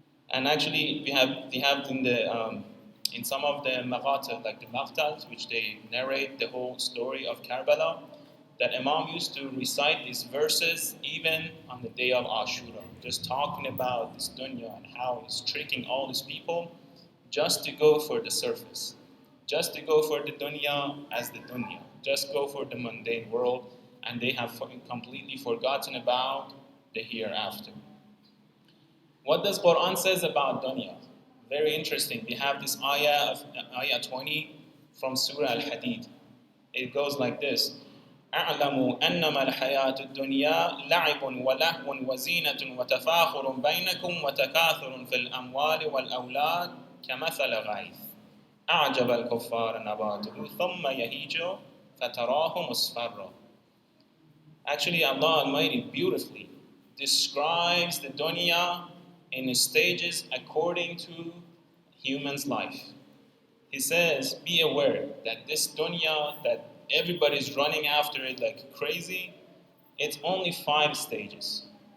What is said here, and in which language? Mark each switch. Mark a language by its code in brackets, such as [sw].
[en] And actually, we have in some of the maghatat, like the maqtals, which they narrate the whole story of Karbala, that Imam used to recite these verses even on the day of Ashura, just talking about this dunya and how it's tricking all these people just to go for the surface, just to go for the dunya as the dunya, just go for the mundane world, and they have completely forgotten about the hereafter. What does Quran says about dunya? Very interesting. We have this ayah 20 from Surah Al-Hadid. It goes like this. [ar] أعلموا أنما الحياة الدنيا لعب ولهو وزينة وتفاخر بينكم وتكاثر في الأموال والأولاد كمثل غيث أعجب الكفار نباته ثم يهيج فتراه مصفرا. [en] Actually, Allah Almighty beautifully describes the dunya in stages according to human's life. He says, be aware that this dunya that everybody's running after it like crazy, it's only 5 stages.